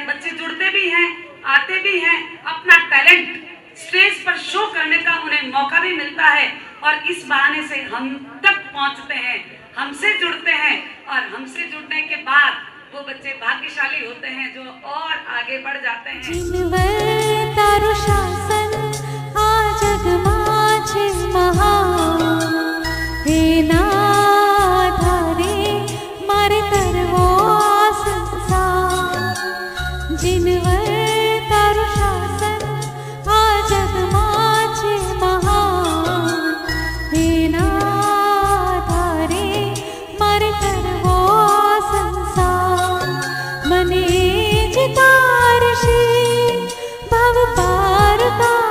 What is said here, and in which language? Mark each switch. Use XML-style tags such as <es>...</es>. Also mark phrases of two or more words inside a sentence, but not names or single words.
<hi>बच्चे जुड़ते भी हैं, आते भी हैं, अपना टैलेंट स्टेज पर शो करने का उन्हें मौका भी मिलता है, और इस बहाने से हम तक पहुंचते हैं, हमसे जुड़ते हैं, और हमसे जुड़ने के बाद वो बच्चे भाग्यशाली होते हैं जो और आगे बढ़ जाते हैं।</hi> <gu>જિનવર તારુ શાસન આ જગ માઝે મહાન, હે નાધારે મારે તરવો સંસાર। જિનવર તારુ શાસન આ જગ માઝે મહાન, હે નાધારે મારે તરવો સંસાર। મને જીતારશી ભવ પાર</gu>